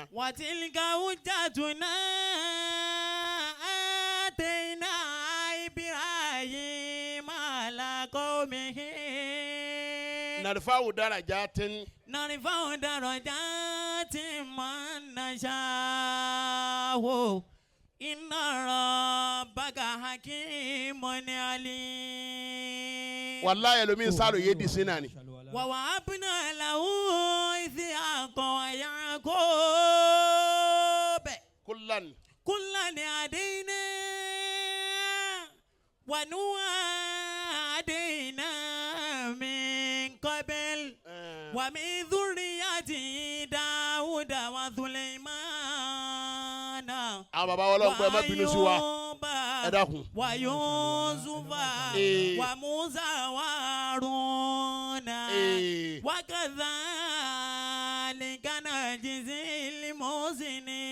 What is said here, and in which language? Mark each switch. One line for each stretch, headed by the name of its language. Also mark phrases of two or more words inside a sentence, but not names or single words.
Arabic: وتلك حجتنا آتينا إبراهيم على قومه نرفع درجات من نشاء إن ربك حكيم عليم والله
Yoruba: ẹlòmíín sáré yé di sínú ni.
Arabic: ووهبنا له إسحاق ويعقوب كلا هدينا ونوحا هدينا من قبل ومن ذريته داود وسليمان وأيوب ويوسف وموسى وهارون وكذلك نجزي المحسنين